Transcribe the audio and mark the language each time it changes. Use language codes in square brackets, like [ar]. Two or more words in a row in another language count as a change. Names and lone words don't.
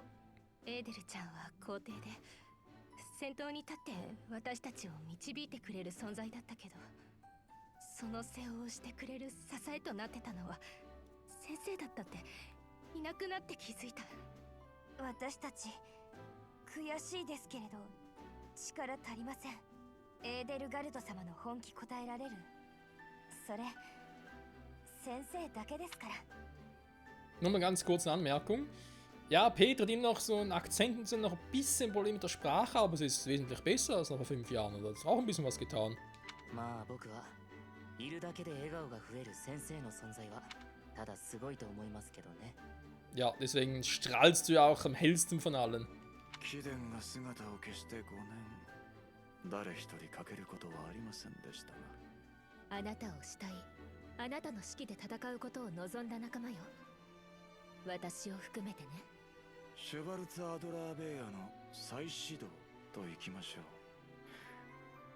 [ja] エーデルちゃんは皇帝で先頭に立って私たちを導いてくれる存在だったけど、その背負をしてくれる支えとなってたのは先生だったって。いなくなって気づいた。私たち悔しいですけれど力足りません。エーデルガルト様の本気答えられる。それ先生だけですから。 [de] Nur mal ganz kurz eine Anmerkung. Ja, Peter hat immer noch so einen Akzent und sind noch ein bisschen Problem mit der Sprache, aber es ist wesentlich besser als noch vor 5 Jahren. Da hat es auch ein bisschen was getan. [ja] まあ僕はいるだけで笑顔が増える先生の存在はただすごいと思いますけどね。 [de] Ja, deswegen strahlst du ja auch am hellsten von allen. [ja] 貴殿が姿を消して5年。誰一人欠けることはありませんでしたが。あなたを慕い、あなたの指揮で戦うことを望んだ仲間よ。私を含めてね。シュバルツ・アドラーベアの再始動といきましょう。